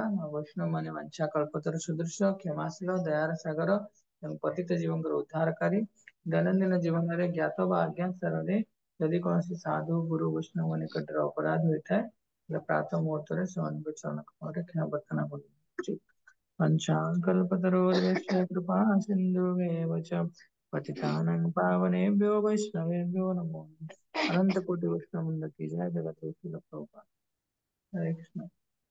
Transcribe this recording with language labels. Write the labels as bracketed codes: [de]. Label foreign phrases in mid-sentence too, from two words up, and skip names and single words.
[or] ବୈଷ୍ଣବ ମାନେ ବାଞ୍ଛା କଳ୍ପତରୁ ସୁଦୃଶ୍ୟ, କ୍ଷମାଶୀଳ, ଦୟାର ସାଗର ଏବଂ ପତିତ ଜୀବଙ୍କର ଉଦ୍ଧାରକାରୀ। ଦୈନନ୍ଦିନ ଜୀବନରେ ଜ୍ଞାତ ବା ଅଜ୍ଞାତ ସ୍ତରରେ ଯଦି କୌଣସି ସାଧୁ ଗୁରୁ ବୈଷ୍ଣବ ନିକଟରେ ଅପରାଧ ହୋଇଥାଏ, ତାହେଲେ ପ୍ରାତଃ ମୁହୂର୍ତ୍ତରେ ସେମାନଙ୍କ ଚରଣ କମଳରେ କ୍ଷମା ପ୍ରାର୍ଥନା କରୁଛି। [sa] ପଞ୍ଚାକଲ୍ପତରୁର୍ଭ୍ୟଶ୍ଚ କୃପା ସିନ୍ଧୁଭ୍ୟେବ च पतितानां पावनेभ्यो वैष्णवेभ्यो नमो नमः। [hi] अनंत कोटि वैष्णव वृंद की जय। जगत गुरु प्रभुपाद। हरे कृष्ण।